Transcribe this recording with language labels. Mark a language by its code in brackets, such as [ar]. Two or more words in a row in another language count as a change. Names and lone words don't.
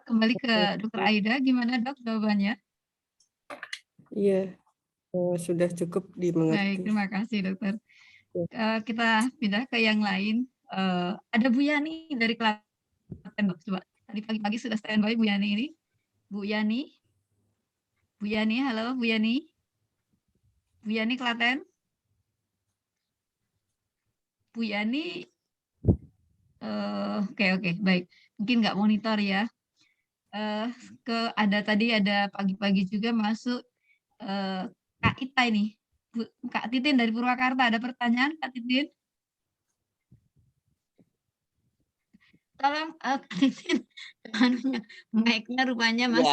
[id] Kembali ke Dr. Aida, gimana Dok jawabannya? Iya, sudah cukup dimengerti. Baik, terima kasih Dokter. Kita pindah ke yang lain. Ada Bu Yani dari Klaten, Dok. Coba tadi pagi-pagi sudah standby Bu Yani ini. Bu Yani, halo Bu Yani. Bu Yani Klaten. Bu Yani, oke, baik. Mungkin nggak monitor ya. Tadi ada pagi-pagi juga masuk Kak Ita ini. Kak Titin dari Purwakarta, ada pertanyaan Kak Titin? Tolong Kak Titin, mic-nya rupanya masih